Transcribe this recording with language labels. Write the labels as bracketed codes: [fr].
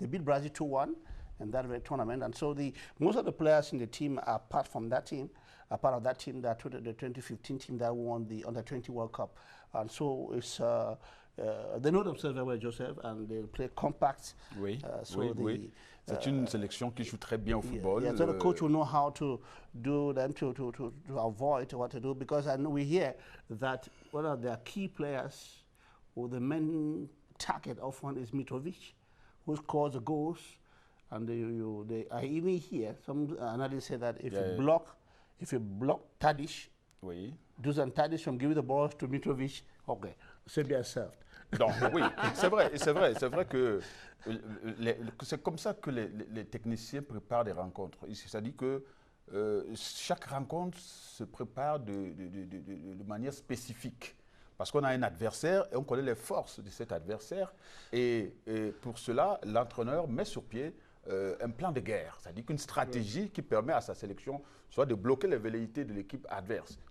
[en] They beat Brazil 2-1 in that tournament, and so most of the players in the team, apart from that team, are part of that team, the 2015 team that won the Under-20 World Cup. And so it's they know themselves very well, Joseph, and they play compact. [fr] Oui, [en] So [fr] oui. C'est une sélection qui joue très bien au football. [en] Yeah, so the coach will know how to do them to avoid what to do, because I know we hear that one of their key players or the main target often is Mitrovic, who scores the goals, and I even hear some analysts say that if you block Tadic, [fr] Oui. [en] Dusan Tadic from giving the balls to Mitrovic, okay, Serbia is served. [fr] Donc, oui, c'est vrai que c'est comme ça que les techniciens préparent des rencontres. C'est-à-dire que chaque rencontre se prépare de manière spécifique. Parce qu'on a un adversaire et on connaît les forces de cet adversaire. Et pour cela, l'entraîneur met sur pied un plan de guerre, c'est-à-dire qu'une stratégie qui permet à sa sélection soit de bloquer les velléités de l'équipe adverse.